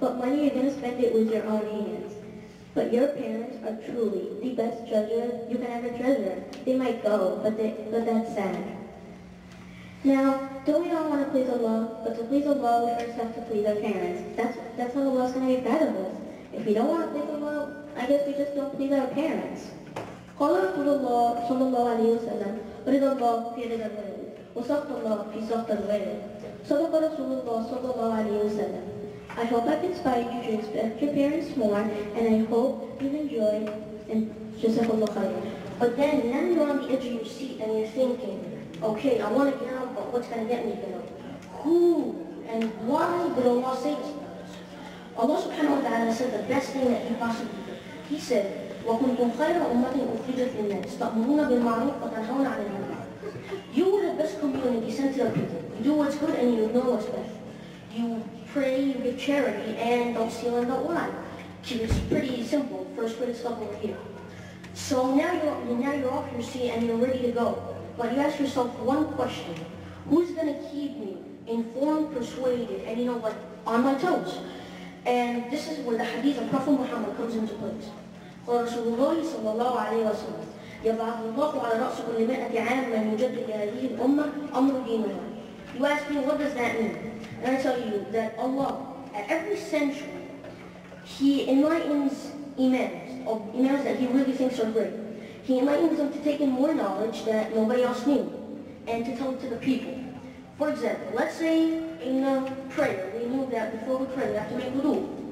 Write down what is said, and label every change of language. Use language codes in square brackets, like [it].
[en] But money, you're going to spend it with your own hands. But your parents are truly the best treasure you can ever treasure. They might go, but that's sad. Now, don't we all want to please Allah? But to please Allah, we first have to please our parents. That's how Allah's going to be proud of us. If we don't want to please Allah, I guess we just don't please our parents. [ar] قال رسول الله صلى الله عليه وسلم رضا الله في رضا الوالد وسخط الله في سخط الوالد. صدق رسول الله صلى الله عليه وسلم. [en] I hope I've inspired you to respect your parents more, and I hope you've enjoyed, and jazakallah khairan. But then now you're on the edge of your seat and you're thinking, okay, I want to get out, but what's going to get me there? Who and why did Allah say this? Allah subhanahu wa ta'ala said the best thing that He possibly did. He said, [ar] وَكُنْتُمْ خَيْرَ أُمَّةٍ أُخْرِجَتْ لِلنَّاسِ تَأْمُرُونَ بِالْمَعْرُوفِ وَتَنْهَوْنَ عَنِ الْمُنكَرِ. [en] You were the best community sent to the people. You do what's good and you ignore what's bad. You pray, you give charity, and don't steal and don't lie. It's pretty simple. First grade stuff over here. So now you're off your seat and you're ready to go. But you ask yourself one question. Who's going to keep me informed, persuaded, and like on my toes? And this is where the hadith of Prophet Muhammad comes into place. [ar] رسول الله صلى الله عليه وسلم يبعث الله على رأس كل 100 عام من يجدد لهذه الأمة أمر دينها. [en] You ask me, what does that mean? And I tell you that Allah, at every century, He enlightens imams that He really thinks are great. He enlightens them to take in more knowledge that nobody else knew, and to tell it to the people. For example, let's say in prayer, we knew that before we pray we have to make wudu.